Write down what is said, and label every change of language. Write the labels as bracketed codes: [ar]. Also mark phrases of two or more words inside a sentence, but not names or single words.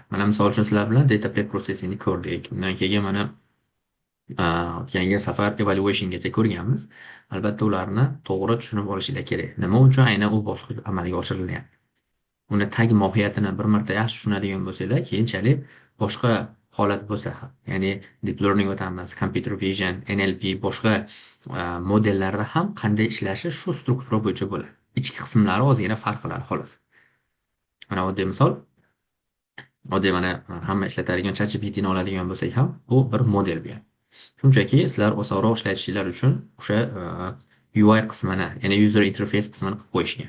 [uz] Mana misol uchun sizlar bilan [en] data pre-processingni [uz] ko'rdik. Undan keyin mana yangi safar evaluationgacha ko'rganmiz. Albatta ularni to'g'ri tushunib olishinglar kerak. Nima uchun aynan u bosqich amalga oshirilyapti? Uni tag mohiyatini bir marta yaxshi tushunadigan bo'lsanglar, keyinchalik boshqa holat bo'lsa, ya'ni [en] deep learning [uz] o'tamiz, [en] computer vision, [uz] NLP, boshqa modellarda ham qanday ishlashi shu struktura bo'yicha bo'ladi. Ichki qismlari ozgina farq qiladi xolos. Mana oddiy misol, oddiy mana hamma ishlatadigan ChatGPTni oladigan bo'lsak ham, bu bir model bu. Shunchaki sizlar osonroq ishlatishinglar uchun o'sha UI qismini, ya'ni [en] user interface [uz] qismini qilib qo'yishgan.